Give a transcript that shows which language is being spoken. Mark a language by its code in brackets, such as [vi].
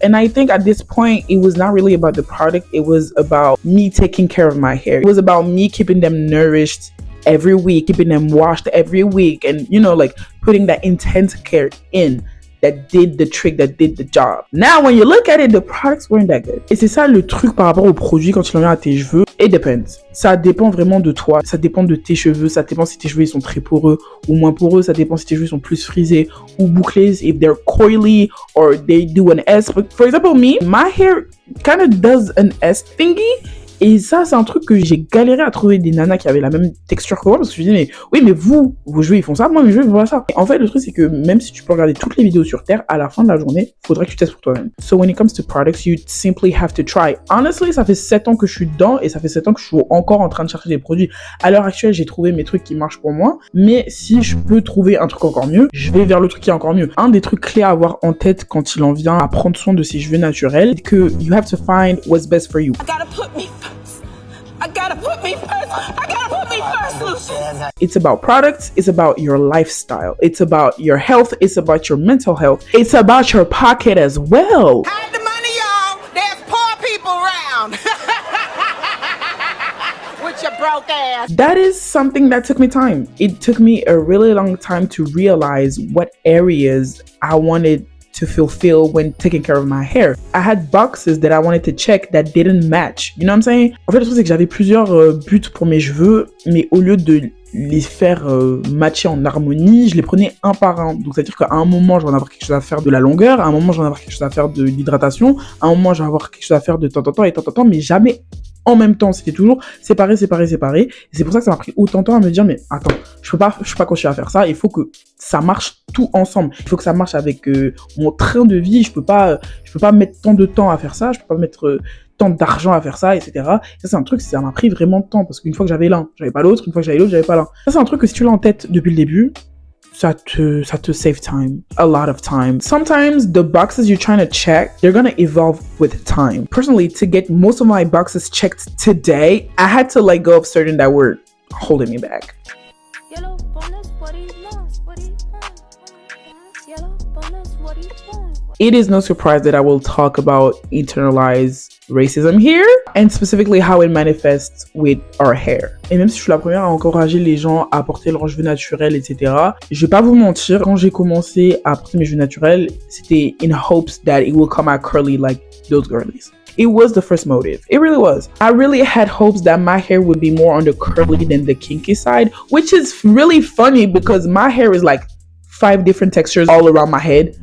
[en] And I think at this point it was not really about the product, it was about me taking care of my hair. It was about me keeping them nourished every week, keeping them washed every week, and you know, like putting that intense care in that did the trick, that did the job. Now, when you look at it, the products weren't that good. [fr] Et c'est ça le truc par rapport au produit quand tu l'enlèves à tes cheveux. [en] It depends. [fr] Ça dépend vraiment de toi. Ça dépend de tes cheveux. Ça dépend si tes cheveux ils sont très poreux ou moins poreux. Ça dépend si tes cheveux sont plus frisés ou bouclés. [en] If they're coily or they do an S. But for example, me, my hair kind of does an S thingy. [fr] Et ça, c'est un truc que j'ai galéré à trouver des nanas qui avaient la même texture que moi parce que je me dis mais oui mais vous, vos cheveux ils font ça, moi mes cheveux ils font pas ça. Et en fait le truc c'est que même si tu peux regarder toutes les vidéos sur Terre, à la fin de la journée, faudrait que tu testes pour toi-même. [en] So when it comes to products, you simply have to try. Honestly, [fr] ça fait 7 ans que je suis dedans et ça fait 7 ans que je suis encore en train de chercher des produits. À l'heure actuelle, j'ai trouvé mes trucs qui marchent pour moi, mais si je peux trouver un truc encore mieux, je vais vers le truc qui est encore mieux. Un des trucs clés à avoir en tête quand il en vient à prendre soin de ses cheveux naturels, c'est que [en] you have to find what's best for you. I gotta put me first, Lucian. It's about products, it's about your lifestyle, it's about your health, it's about your mental health, it's about your pocket as well. Hide the money, y'all. There's poor people around. With your broke ass. That is something that took me time. It took me a really long time to realize what areas I wanted to fulfill when taking care of my hair. I had boxes that I wanted to check that didn't match. You know what I'm saying? [fr] En fait, le truc, c'est que j'avais plusieurs buts pour mes cheveux, mais au lieu de les faire matcher en harmonie, je les prenais un par un. Donc, c'est-à-dire qu'à un moment, je vais en avoir quelque chose à faire de la longueur, à un moment, je vais en avoir quelque chose à faire de l'hydratation, à un moment, je vais avoir quelque chose à faire de temps en temps et temps en temps, mais jamais en même temps. C'était toujours séparé. Et c'est pour ça que ça m'a pris autant de temps à me dire, mais attends, je peux pas continuer à faire ça. Il faut que ça marche tout ensemble. Il faut que ça marche avec mon train de vie. Je peux pas mettre tant de temps à faire ça. Je peux pas mettre tant d'argent à faire ça, etc. Ça, c'est un truc, ça m'a pris vraiment de temps parce qu'une fois que j'avais l'un, j'avais pas l'autre. Une fois que j'avais l'autre, j'avais pas l'un. Ça, c'est un truc que si tu l'as en tête depuis le début, ça te [en] save time, a lot of time. Sometimes the boxes you're trying to check, they're gonna evolve with time. Personally, to get most of my boxes checked today, I had to let go of certain that were holding me back. Yellow bonus, what do you want? What do you want? Yellow bonus, what do you want? It is no surprise that I will talk about internalized racism here, and specifically how it manifests with our hair. [fr] Et même si je suis la première à encourager les gens à porter leurs cheveux naturels, etc., je vais pas vous mentir, quand j'ai commencé à porter mes cheveux naturels, c'était [en] in hopes that it will come out curly like those girlies. It was the first motive. It really was. I really had hopes that my hair would be more on the curly than the kinky side, which is really funny because my hair is like 5 different textures all around my head.